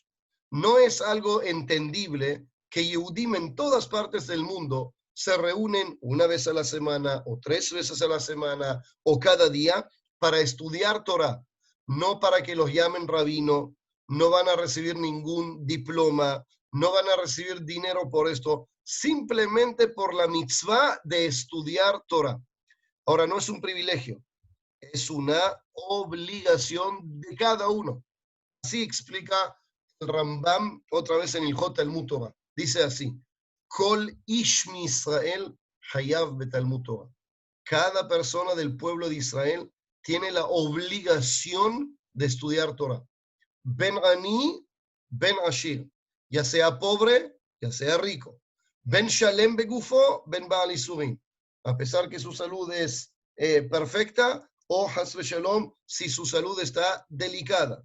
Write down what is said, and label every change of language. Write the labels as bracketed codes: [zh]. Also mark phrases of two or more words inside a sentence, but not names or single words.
[es] No es algo entendible que Yehudim en todas partes del mundo se reúnen una vez a la semana o 3 veces a la semana o cada día para estudiar Torah, no para que los llamen rabino, no van a recibir ningún diploma, no van a recibir dinero por esto, simplemente por la mitzvah de estudiar Torah. Ahora, no es un privilegio, es una obligación de cada uno. Así explica el Rambam otra vez en el Talmud Torah. Dice así, [he] כל איש מישראל חייב בתלמוד תורה. [es] Cada persona del pueblo de Israel tiene la obligación de estudiar Torah. [he] בין עני בין עשיר, [es] ya sea pobre, ya sea rico. [he] בין שלם בגופו בין בעל יסורים. [es] A pesar que su salud es perfecta, o [he] חס שלום, [es] si su salud está delicada.